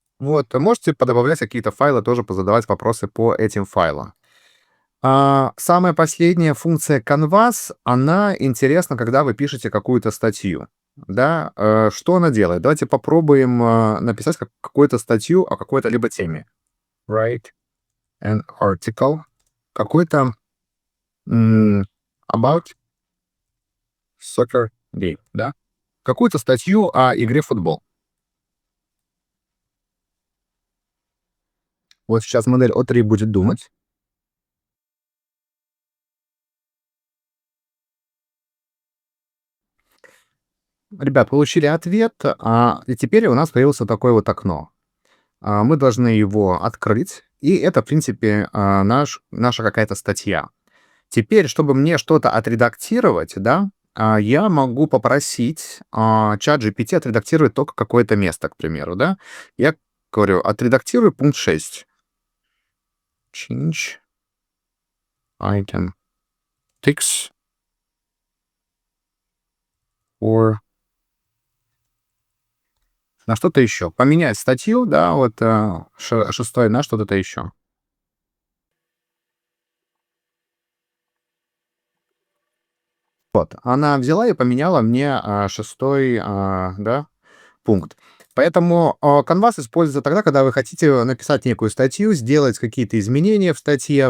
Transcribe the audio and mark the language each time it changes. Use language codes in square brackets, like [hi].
[ru] Вот, можете подобавлять какие-то файлы, тоже позадавать вопросы по этим файлам. Самая последняя функция Canvas, она интересна, когда вы пишете какую-то статью, да. Что она делает? Давайте попробуем, написать какую-то статью о какой-то либо теме. [en] Write an article. [ru] Какой-то, [en] about soccer game, да. [ru] Какую-то статью о игре в футбол. Вот сейчас модель O3 будет думать. Ребят, получили ответ, и теперь у нас появилось вот такое вот окно. Мы должны его открыть, и это, в принципе, наша какая-то статья. Теперь, чтобы мне что-то отредактировать, да, я могу попросить ChatGPT отредактировать только какое-то место, к примеру, да. Я говорю: "Отредактируй пункт 6". [en] Change item text or [ru] на что-то еще. Поменять статью, да, вот, 6 на что-то еще. Вот, она взяла и поменяла мне, 6, да, пункт. Поэтому, Canvas используется тогда, когда вы хотите написать некую статью, сделать какие-то изменения в статье.